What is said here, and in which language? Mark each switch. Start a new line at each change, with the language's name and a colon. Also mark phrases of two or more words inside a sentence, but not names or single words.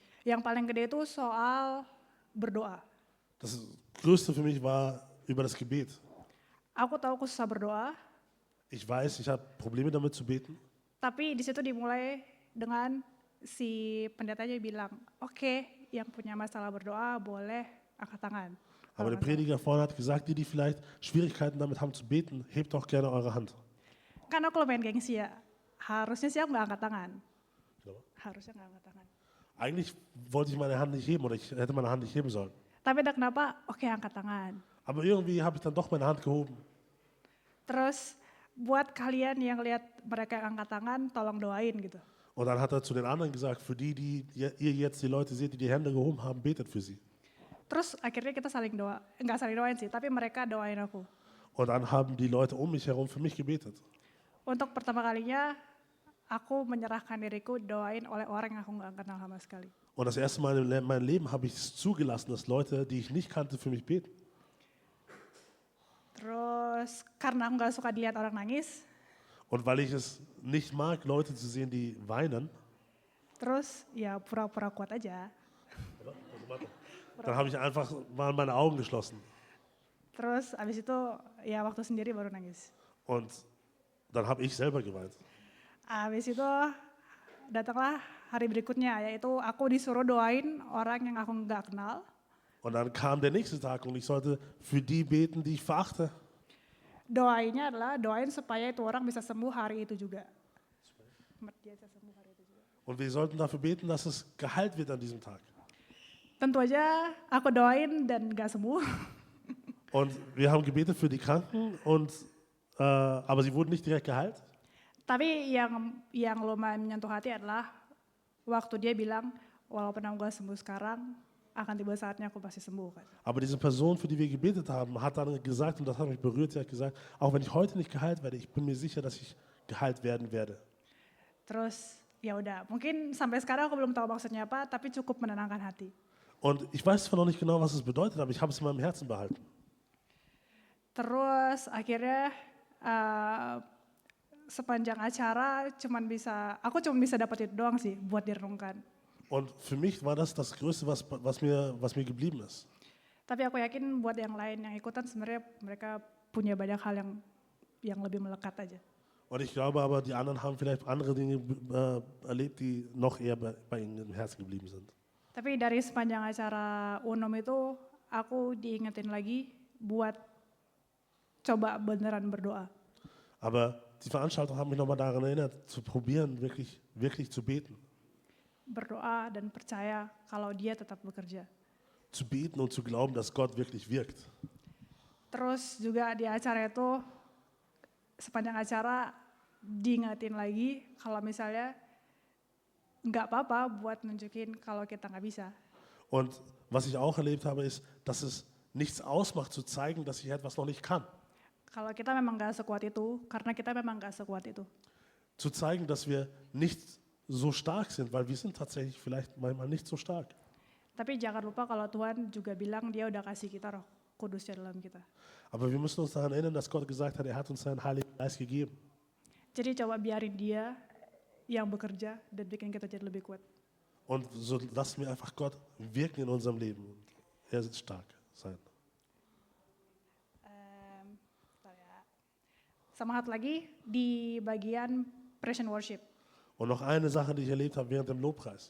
Indonesian: Yang paling gede itu soal berdoa.
German: Das Größte für mich war über das Gebet.
Indonesian: Aku tahu aku susah berdoa,
German: Ich weiß, ich habe Probleme damit zu beten.
Indonesian: tapi di situ dimulai dengan si pendetanya bilang, oke, yang punya masalah berdoa boleh angkat tangan.
German: Aber der Prediger vorne hat gesagt, die vielleicht Schwierigkeiten damit haben zu beten, hebt doch gerne eure Hand.
Indonesian: Kan aku lumayan gengsi ya, harusnya sih aku nggak angkat tangan. Kenapa? Harusnya nggak angkat tangan.
German: Eigentlich wollte ich meine Hand nicht heben oder ich hätte meine Hand nicht heben sollen.
Indonesian: Tapi ada kenapa, oke angkat tangan.
German: Aber irgendwie habe ich dann doch meine Hand gehoben.
Indonesian: Terus buat kalian yang lihat mereka yang angkat tangan, tolong doain gitu.
German: Und dann hat er zu den anderen gesagt, für die ihr jetzt die Leute seht, die die Hände gehoben haben, betet für sie.
Indonesian: Terus akhirnya kita saling doa, nggak saling doain sih, tapi mereka doain aku.
German: Und dann haben die Leute um mich herum für mich gebetet.
Indonesian: Untuk pertama kalinya, aku menyerahkan diriku doain oleh orang yang aku nggak kenal sama sekali.
German: Und das erste Mal in meinem Leben habe ich es zugelassen, dass Leute, die ich nicht kannte, für mich beten.
Indonesian: Terus karena aku nggak suka dilihat orang nangis,
German: Und weil ich es nicht mag, Leute zu sehen, die weinen,
Indonesian: terus ya pura-pura kuat aja.
German: dann habe ich einfach mal meine Augen geschlossen.
Indonesian: Terus abis itu ya waktu sendiri baru nangis.
German: Und dann habe ich selber geweint.
Indonesian: Abis itu datanglah hari berikutnya, yaitu aku disuruh doain orang yang aku nggak kenal.
German: Und dann kam der nächste Tag und ich sollte für die beten, die ich verachte.
Indonesian: Doainya adalah doain supaya itu orang bisa sembuh hari itu juga. Dia bisa sembuh hari itu juga.
German: Und wir sollten dafür beten, dass es geheilt wird an diesem Tag.
Indonesian: Tentu aja aku doain dan nggak sembuh.
German: Und wir haben gebetet für die Kranken, aber sie wurden nicht direkt geheilt.
Indonesian: Tapi yang lumayan menyentuh hati adalah waktu dia bilang, walaupun aku nggak sembuh sekarang, akan tiba saatnya aku pasti sembuh kan.
German: Aber diese Person, für die wir gebetet haben, hat dann gesagt, und das hat mich berührt, sie hat gesagt, auch wenn ich heute nicht geheilt werde, ich bin mir sicher, dass ich geheilt werden werde.
Indonesian: Terus ya udah, mungkin sampai sekarang aku belum tahu maksudnya apa, tapi cukup menenangkan hati.
German: Und ich weiß zwar noch nicht genau, was es bedeutet, aber ich habe es in meinem Herzen behalten.
Indonesian: Terus akhirnya sepanjang acara aku cuma bisa dapat itu doang sih buat direnungkan.
German: Und für mich war das das Größte, was mir geblieben ist.
Indonesian: Tapi aku yakin buat yang lain yang ikutan sebenarnya mereka punya banyak hal yang lebih melekat aja.
German: Und ich glaube aber, die anderen haben vielleicht andere Dinge erlebt, die noch eher bei ihnen im Herzen geblieben sind.
Indonesian: Tapi dari sepanjang acara UNOM itu aku diingetin lagi buat coba beneran berdoa.
German: Aber die Veranstaltung hat mich nochmal daran erinnert, zu probieren, wirklich zu beten.
Indonesian: Berdoa dan percaya kalau dia tetap bekerja.
German: Zu beten und zu glauben, dass Gott wirklich wirkt.
Indonesian: Terus juga di acara itu, sepanjang acara diingetin lagi kalau misalnya nggak apa-apa buat nunjukin kalau kita nggak bisa.
German: Und was ich auch erlebt habe, ist, dass es nichts ausmacht, zu zeigen, dass ich etwas noch nicht kann.
Indonesian: Kalau kita memang nggak sekuat itu, karena kita memang nggak sekuat itu.
German: Zu zeigen, dass wir nicht so stark sind, weil wir sind tatsächlich vielleicht manchmal nicht so stark.
Indonesian: Tapi jangan lupa kalau Tuhan juga bilang dia udah kasih kita Roh Kudusnya dalam kita.
German: Aber wir müssen uns daran erinnern, dass Gott gesagt hat, er hat uns seinen Heiligen Geist gegeben.
Indonesian: Jadi coba biarin dia yang bekerja dan bikin kita jadi lebih kuat.
German: Und so lassen wir einfach Gott wirken in unserem Leben. Und er wird stark sein.
Indonesian: Sama satu lagi di bagian
English: praise and worship.
German: Und noch eine Sache, die ich erlebt habe während dem Lobpreis.